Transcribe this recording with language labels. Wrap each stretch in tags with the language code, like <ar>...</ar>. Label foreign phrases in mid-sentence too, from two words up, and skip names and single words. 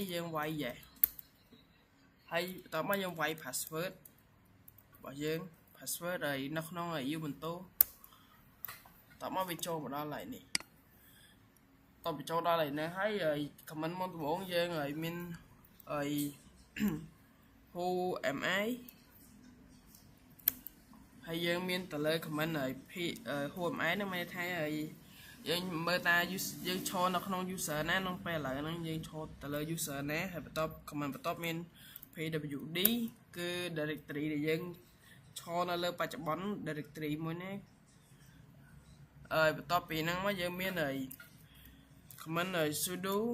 <km>យើងវាយ yes ហើយបន្ទាប់មកយើងវាយ password របស់យើង password ហើយនៅក្នុង Ubuntu តមកវាចូលមកដល់កន្លែងនេះតបចូលដល់កន្លែងនេះហើយ comment មុនដំបូងយើងឲ្យមាន</km> <en>who am I</en> <km>ហើយយើងមានទៅលើ comment ឲ្យ</km> <en>who am I</en> <km>នឹងមានថាយើងមើលតាយើងឈរនៅក្នុង user ណាក្នុងពេលឥឡូវហ្នឹងយើងឈរទៅលើ user ណាហើយបន្ទាប់ comment បន្ទាប់មាន pwd គឺ directory ដែលយើងឈរនៅលើបច្ចុប្បន្ន directory មួយណាបន្ទាប់ពីហ្នឹងមកយើងមាន</km> <en>comment sudo</en>